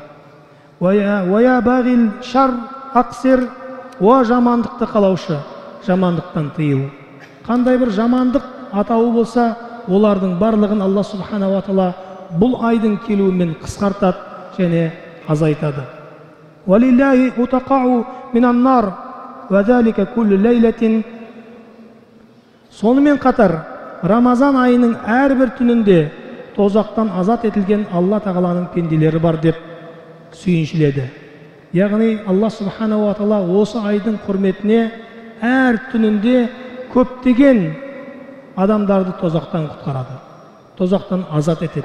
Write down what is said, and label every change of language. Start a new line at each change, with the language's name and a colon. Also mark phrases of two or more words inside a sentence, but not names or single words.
Arabic: «ويا باغي الشر أقصر»,
Kazakh: о жамандықты қалаушы, жамандықтан тыйыл. Қандай бір жамандық атауы болса, олардың барлығын Алла
Arabic: سبحانه وتعالى
Kazakh: бұл айдың келуімен қысқартады және азайтады.
Arabic: ولله عتقاء من النار وذلك كل ليلة».
Kazakh: Сонымен қатар Рамазан айының әрбір түнінде тозақтан азат етілген Алла Тағаланың пенделері бар деп сүйіншіледі. Яғни Алла
Arabic: سبحانه وتعالى
Kazakh: осы айдың құрметіне әр түнінде көптеген адамдарды тозақтан құтқарады, тозақтан азат етеді.